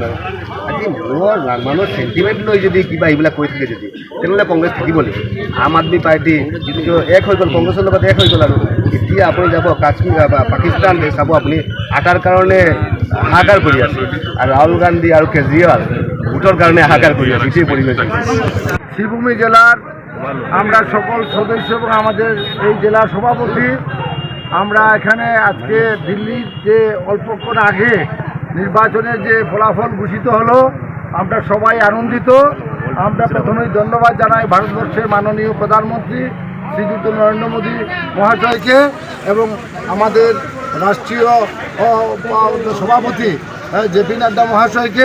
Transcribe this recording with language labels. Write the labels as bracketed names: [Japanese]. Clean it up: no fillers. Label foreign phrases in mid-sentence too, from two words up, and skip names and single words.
[Assamese] আৰু আজি মানুহৰ চেণ্টিমেণ্ট লৈ যদি কিবা এইবিলাক কৈ থাকে যদি, তেনেহ'লে কংগ্ৰেছ থাকিব নেকি? আম আদমি পাৰ্টি যিটো এক হৈ গ'ল, কংগ্ৰেছৰ লগত এক হৈ গ'ল, আৰু এতিয়া আপুনি যাব কাশ্মীৰ বা পাকিস্তান চাব, আপুনি আটাৰ কাৰণে হাহাকাৰ কৰি আছে, আৰু ৰাহুল গান্ধী আৰু কেজৰিৱাল ভোটৰ কাৰণে হাহাকাৰ কৰি আছে, সেই পৰিৱেশ। [Bangla] শ্রীভূমি জেলার আমরা সকল সদস্য এবং আমাদের এই জেলা সভাপতি আমরা এখানে আজকে দিল্লির যে অল্পক্ষণ আগে নির্বাচনের যে ফলাফল ঘোষিত হলো, আমরা সবাই আনন্দিত। আমরা প্রথমেই ধন্যবাদ জানাই ভারতবর্ষের মাননীয় প্রধানমন্ত্রী শ্রীযুক্ত নরেন্দ্র মোদী মহাশয়কে এবং আমাদের রাষ্ট্রীয় সভাপতি জেপি নাড্ডা মহাশয়কে।